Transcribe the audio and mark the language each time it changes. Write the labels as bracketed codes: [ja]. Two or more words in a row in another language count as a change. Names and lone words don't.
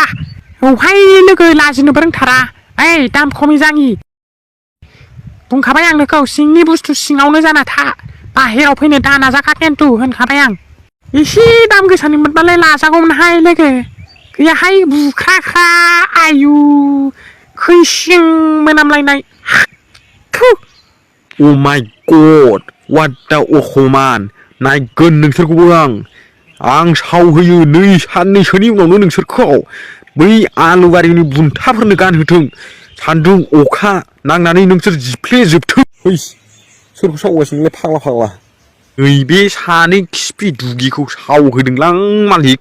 [brx] औहाय लोगो, लाजिनोबो रोंथारा। ओइ दाम खमनि जाङि, बुंखाबाय आं नोंखौ सिंनि बुस्थु सिङावनो जाना था, बाहेराव फैनो दा नाजाखा खिन्थु होनखाबाय आं। एसे दाम गोसानि मोनबालाय लाजागौमोनहाय लोगो, गैयाहाय बुख्राख्रा आयु खैसिं मोनामलायनाय। [en] Oh my god, what the [brx] अखमान, नायगोन नोंसोरखौबो आं सावहोयो 2 साननैसोनि उनावनो नोंसोरखौ। बै आलुबारिनि बुन्थाफोरनो गानहोथों, सान्दुं अखा नांनानै नोंसोर जिफ्लेजोबथों। सोरखौ सावगासिनोलाय फाग्ला? नैबे सानै खिफि दुगिखौ सावहोदोंलां मालिक।